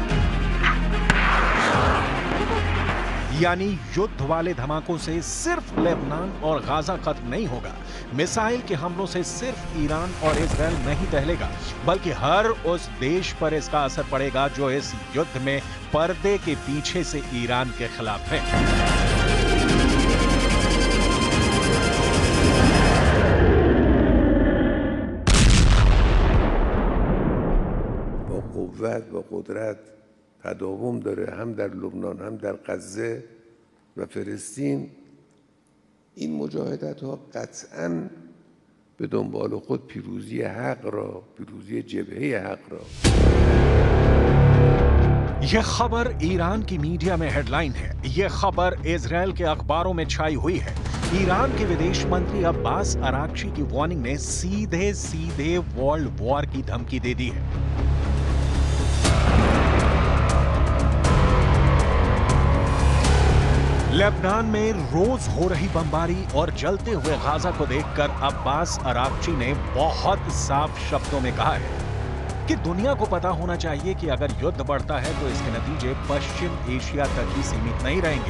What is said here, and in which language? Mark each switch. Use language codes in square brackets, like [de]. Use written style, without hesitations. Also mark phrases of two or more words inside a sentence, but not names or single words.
[hi] यानी युद्ध वाले धमाकों से सिर्फ लेबनान और गाजा खत्म नहीं होगा, मिसाइल के हमलों से सिर्फ ईरान और इजराइल नहीं दहलेगा, बल्कि हर उस देश पर इसका असर पड़ेगा जो इस युद्ध में पर्दे के पीछे से ईरान के खिलाफ है। [fa] با قوت با قدرت تداوم داره هم در لبنان هم در غزه و فلسطین. این مجاهدت ها قطعاً به دنبال خود پیروزی حق را، پیروزی جبهه حق را. [hi] यह खबर ईरान की मीडिया में हेडलाइन है। यह खबर इजराइल के अखबारों में छाई हुई है। ईरान के विदेश मंत्री अब्बास अराक्ची की वार्निंग ने सीधे सीधे वर्ल्ड वॉर की धमकी दे दी है। लेबनान में रोज हो रही बमबारी और जलते हुए गाजा को देखकर अब्बास अराक्ची ने बहुत साफ शब्दों में कहा है कि दुनिया को पता होना चाहिए कि अगर युद्ध बढ़ता है तो इसके नतीजे पश्चिम एशिया तक ही सीमित नहीं रहेंगे।